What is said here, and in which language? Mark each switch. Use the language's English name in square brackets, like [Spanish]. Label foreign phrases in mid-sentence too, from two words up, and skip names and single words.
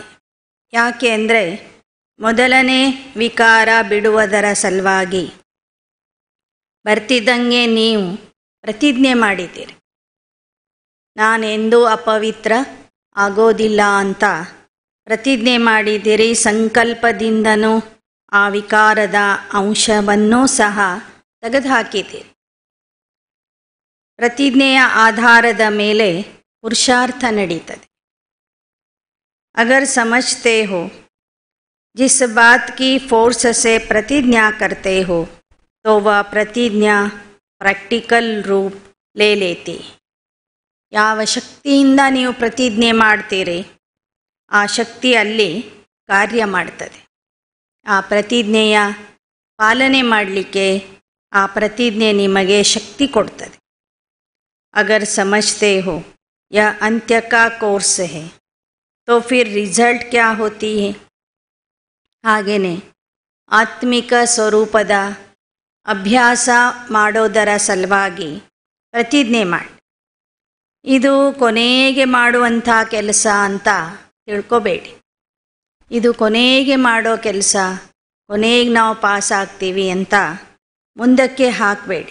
[Kannada] ಯಾಕೆ ಅಂದರೆ ಮೊದಲನೇ ವಿಕಾರ ಬಿಡುವುದರ ಸಲುವಾಗಿ ಬರ್ತಿದ್ದಂಗೆ ನೀವು ಪ್ರತಿಜ್ಞೆ ಮಾಡಿದ್ದೀರಿ, ನಾನೆಂದೂ ಅಪವಿತ್ರ ಆಗೋದಿಲ್ಲ ಅಂತ ಪ್ರತಿಜ್ಞೆ ಮಾಡಿದ್ದೀರಿ. ಸಂಕಲ್ಪದಿಂದನೂ ಆ ವಿಕಾರದ ಅಂಶವನ್ನೂ ಸಹ ತೆಗೆದುಹಾಕಿದ್ದೀರಿ. ಪ್ರತಿಜ್ಞೆಯ ಆಧಾರದ ಮೇಲೆ ಪುರುಷಾರ್ಥ ನಡೀತದೆ. [Hindi] अगर समझते हो जिस बात की फोर्स से प्रतिज्ञा करते हो तो वह प्रतिज्ञा प्रैक्टिकल रूप ले लेती. [Kannada] ಯಾವ ಶಕ್ತಿಯಿಂದ ನೀವು ಪ್ರತಿಜ್ಞೆ ಮಾಡ್ತೀರಿ ಆ ಶಕ್ತಿ ಅಲ್ಲಿ ಕಾರ್ಯ ಮಾಡ್ತದೆ. ಆ ಪ್ರತಿಜ್ಞೆಯ ಪಾಲನೆ ಮಾಡಲಿಕ್ಕೆ ಆ ಪ್ರತಿಜ್ಞೆ ನಿಮಗೆ ಶಕ್ತಿ ಕೊಡ್ತದೆ. [Hindi] अगर समझते हो यह अंत्य का कोर्स है तो फिर रिजल्ट क्या होती है. [Kannada] ಹಾಗೆಯೇ ಆತ್ಮಿಕ ಸ್ವರೂಪದ ಅಭ್ಯಾಸ ಮಾಡೋದರ ಸಲುವಾಗಿ ಪ್ರತಿಜ್ಞೆ ಮಾಡಿ. ಇದು ಕೊನೆಗೆ ಮಾಡುವಂಥ ಕೆಲಸ ಅಂತ ತಿಳ್ಕೊಬೇಡಿ. ಇದು ಕೊನೆಗೆ ಮಾಡೋ ಕೆಲಸ, ಕೊನೆಗೆ ನಾವು ಪಾಸ್ ಆಗ್ತೀವಿ ಅಂತ ಮುಂದಕ್ಕೆ ಹಾಕಬೇಡಿ.